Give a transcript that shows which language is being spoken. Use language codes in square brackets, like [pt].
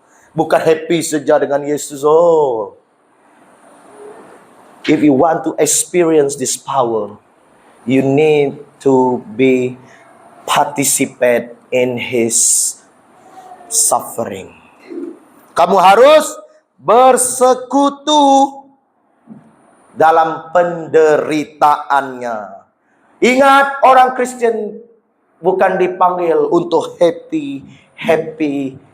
[ms] Bukan happy saja dengan Yesus. [en] If you want to experience this power, you need to be participate in His suffering. [ms] Kamu harus bersekutu dalam penderitaannya. Ingat, orang Kristen bukan dipanggil untuk happy.